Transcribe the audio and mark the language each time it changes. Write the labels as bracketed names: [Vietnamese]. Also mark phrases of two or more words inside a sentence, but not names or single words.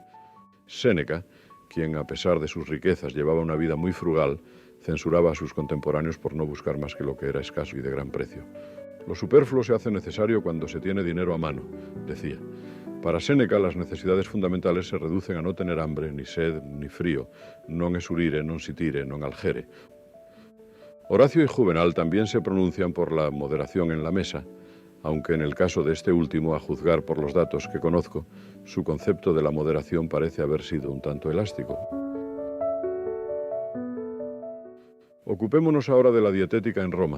[Spanish] Séneca, quien a pesar de sus riquezas llevaba una vida muy frugal, censuraba a sus contemporáneos por no buscar más que lo que era escaso y de gran precio. Lo superfluo se hace necesario cuando se tiene dinero a mano, decía. Para Séneca, las necesidades fundamentales se reducen a no tener hambre, ni sed, ni frío, [Latin] non esurire, non sitire, non algere. [Spanish] Horacio y Juvenal también se pronuncian por la moderación en la mesa, aunque en el caso de este último, a juzgar por los datos que conozco, su concepto de la moderación parece haber sido un tanto elástico. Ocupémonos ahora de la dietética en Roma.